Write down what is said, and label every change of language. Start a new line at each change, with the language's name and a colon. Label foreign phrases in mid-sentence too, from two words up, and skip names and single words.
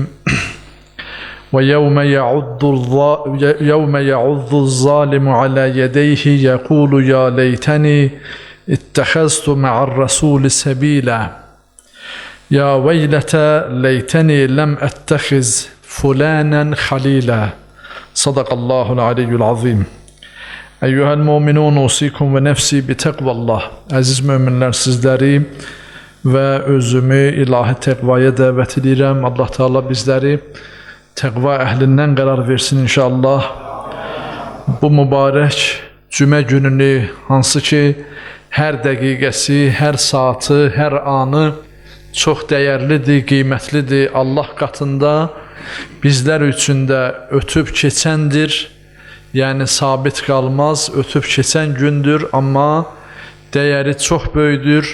Arabic: ويوم يعض الظالم على يديه يقول يا ليتني اتخذت مع الرسول سبيلا يا ويلتى ليتني لم أتخذ فلانا خليلا. صدق الله العلي العظيم. أيها المؤمنون، أوصيكم ونفسي بتقوى الله.
Azerbaijani: Aziz müminler, sizleri ve özümü ilahi tekvaya davet edirəm. Allah Teala bizleri tekva ehlinden karar versin inşallah. Bu mübarek cümə gününü, hansı ki her dəqiqəsi, her saatı, her anı çox dəyərlidir, qiymətlidir. Allah qatında bizler üçün də ötüb keçəndir. Yəni sabit qalmaz, ötüb keçən gündür, amma dəyəri çox böyüdür.